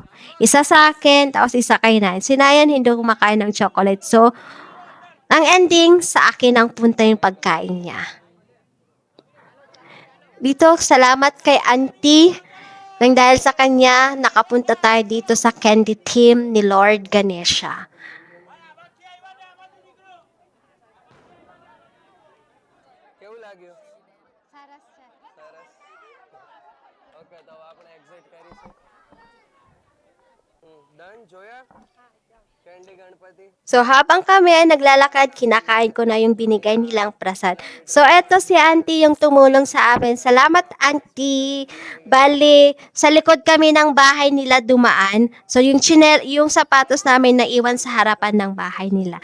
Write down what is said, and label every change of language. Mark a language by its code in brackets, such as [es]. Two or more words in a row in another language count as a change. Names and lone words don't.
[tl] Isa sa akin, tapos isa kay Nayan. Si Nayan hindi kumakain ng chocolate. So, ang ending, sa akin ang punta yung pagkain niya. Dito, salamat kay auntie. Nang dahil sa kanya, nakapunta tayo dito sa candy team ni Lord Ganesha. [gu] કેવું લાગ્યું સરસ ઓકે તો આપણે એક્ઝિટ કરીશું ડન જોયા કેન્ડી ગણપતિ [tl] So, habang kami ay naglalakad, kinakain ko na yung binigay nilang prasad. So, eto si auntie yung tumulong sa amin. Salamat, auntie. Bali, sa likod kami ng bahay nila dumaan. So, yung sapatos namin naiwan sa harapan ng bahay nila.